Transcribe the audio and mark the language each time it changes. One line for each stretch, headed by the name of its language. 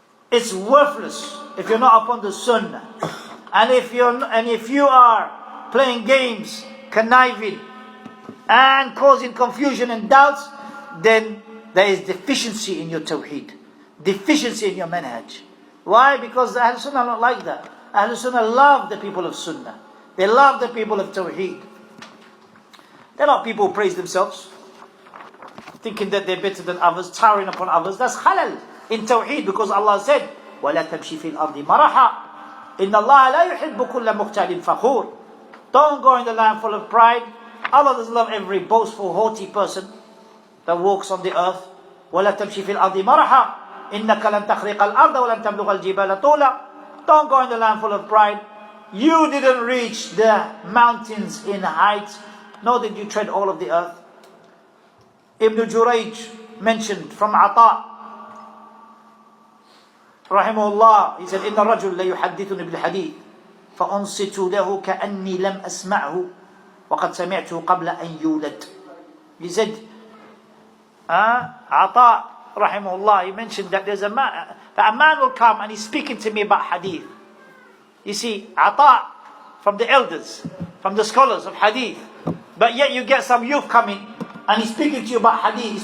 English: It's worthless if you're not upon the Sunnah. And if you are playing games, conniving, and causing confusion and doubts, then there is deficiency in your tawheed, deficiency in your manhaj. Why? Because the Ahl Sunnah are not like that. Ahl Sunnah love the people of Sunnah. They love the people of Tawheed. They're not people who praise themselves, thinking that they're better than others, towering upon others. That's halal in Tawheed, because Allah said,
Arabic: وَلَا تَمْشِي فِي الْأَرْضِ مَرَحًا إِنَّ اللَّهَ لَا يُحِبُّ كُلَّ مُخْتَالٍ فَخُورٍ.
English: Don't go in the land full of pride. Allah doesn't love every boastful, haughty person that walks on the earth.
Arabic: وَلَا تَمْشِي فِي الْأَرْضِ مَرَحًا إِنَّكَ لَن تَخْرِقَ الْأَرْضَ وَلَن تَبْلُغَ الْجِبَالَ طُولًا.
English: Don't go in the land full of pride. You didn't reach the mountains in height, nor did you tread all of the earth. Ibn Jurayj mentioned from Athaar rahimahullah, he said,
Arabic: إِنَّ الرَّجُلَ لَيُحَدِّثُنِ بِالْحَدِيثِ فَأُنْصِتُ لَهُ كَأَنِّي لَمْ أَسْمَعْهُ وَقَدْ سَمِعْتُهُ قَبْلَ أَنْ يُولَدْ.
English: He said, Athaar rahimahullah, he mentioned that there's a man will come and he's speaking to me about hadith. You see, Athaar from the elders, from the scholars of hadith, but yet you get some youth coming and he's speaking to you about hadith.